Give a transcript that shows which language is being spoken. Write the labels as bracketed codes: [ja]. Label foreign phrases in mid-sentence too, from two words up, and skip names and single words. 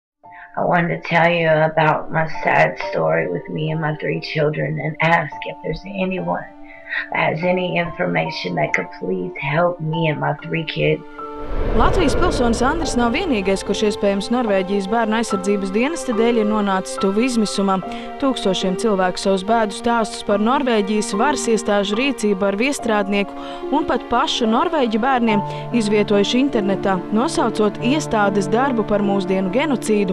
[en] I wanted to tell you about my sad story with me and my 3 children and ask if there's anyone that has any information that could please help me and my 3 kids. [lv] Latvijas pilsonis Andris nav vienīgais, kurš iespējams Norvēģijas bērnu aizsardzības dienesta dēļ ir nonācis tuvu izmisumam. Tūkstošiem cilvēku savus bēdu stāstus par Norvēģijas varas iestāžu rīcību ar viestrādnieku un pat pašu norvēģu bērniem izvietojuši internetā, nosaucot iestādes darbu par mūsdienu genocīdu.